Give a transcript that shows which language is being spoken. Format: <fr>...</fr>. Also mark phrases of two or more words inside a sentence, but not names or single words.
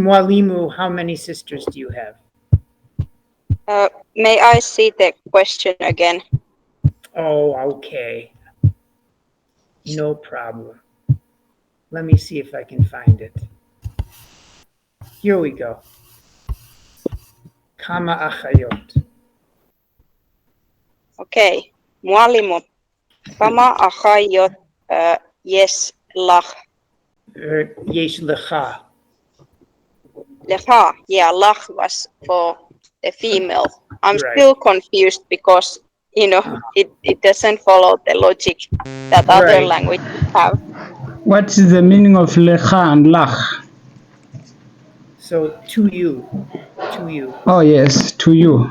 <en>mwalimu, how many sisters do you have? May I see the question again? Oh, okay. No problem. Let me see if I can find it. Here we go.</en> <he>כמה אחיות.</he> <en>Okay. Mwalimu.</en> <he>כמה אחיות יש לך. יש לך.</he> <en>Lecha. Yeah, lach was for the female. I'm Right. still confused because, it doesn't follow the logic that other Right. languages have. What is the meaning of lecha and lach? So to you. Oh yes, to you.</en>